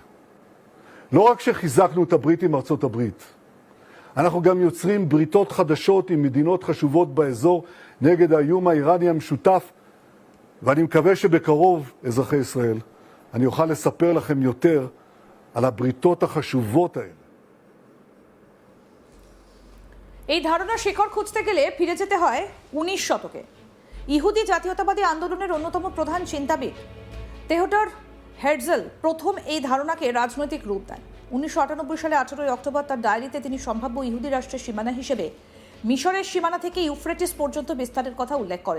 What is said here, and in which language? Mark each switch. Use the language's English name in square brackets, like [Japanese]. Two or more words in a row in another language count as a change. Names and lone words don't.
[Hebrew] לא רק שחיזקנו את הברית עם ארצות הברית, אנחנו גם יוצרים בריתות חדשות עם מדינות חשובות באזור נגד האיום האיראני המשותף, ואני מקווה שבקרוב, אזרחי ישראל, אני אוכל לספר לכם יותר על הבריתות החשובות האלה. [Bangla] এই ধারণার শিকড় খুঁজতে গেলে ফিরে যেতে হয় 19 শতকে। ইহুদি জাতীয়তাবাদী আন্দোলনের অন্যতম প্রধান চিন্তাবিদ তেওডর হের্জল প্রথম এই ধারণাকে রাজনৈতিক রূপ দেন। 1998 সালে 18 অক্টোবর তার ডায়েরিতে তিনি সম্ভাব্য ইহুদি রাষ্ট্রের সীমানা হিসেবে মিশরের সীমানা থেকে ইউফ্রেটিস পর্যন্ত বিস্তারের কথা উল্লেখ করেন।